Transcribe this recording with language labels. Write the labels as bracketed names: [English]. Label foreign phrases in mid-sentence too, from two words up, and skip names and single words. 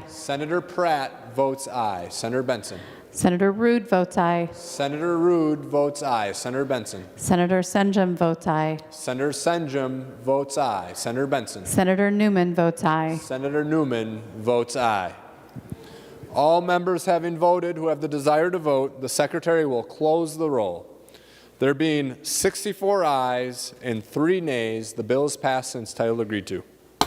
[English] Senator Pratt votes aye. Senator Benson. Senator Rood votes aye. Senator Rood votes aye. Senator Benson. Senator Senjum votes aye. Senator Senjum votes aye. Senator Benson. Senator Newman votes aye. Senator Newman votes aye. All members having voted who have the desire to vote, the Secretary will close the roll. There being 64 ayes and 3 nays, the bill is passed and its title agreed to.